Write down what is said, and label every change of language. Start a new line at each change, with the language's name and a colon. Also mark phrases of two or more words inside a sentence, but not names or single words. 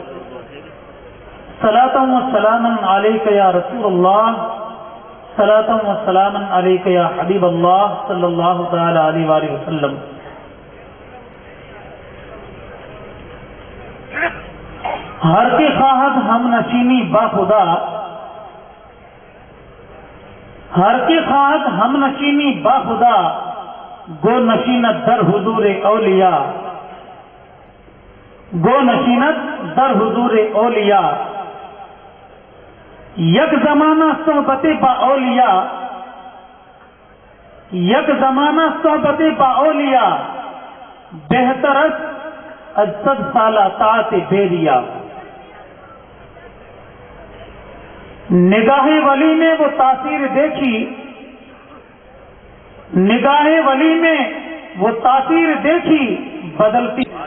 Arabic: صلاۃ و سلاما علیک یا رسول اللہ، صلاۃ و سلاما علیک یا حبیب اللہ صلی اللہ تعالی علیہ وآلہ وسلم.
Persian: ہر کے خواہد ہم نشینی با خدا، ہر کے خواہد ہم نشینی با خدا، گو نشینت در حضور اولیاء، گو نشینت در حضور اولیاء. یک زمانہ صحبت با اولیاء، یک زمانہ صحبت با اولیاء، بہتر از 100 سالہ طاعت بیریا.
Urdu: نگاہ ولی نے وہ تاثیر دیکھی، نگاہ ولی میں وہ تاثیر دیکھی بدلتی.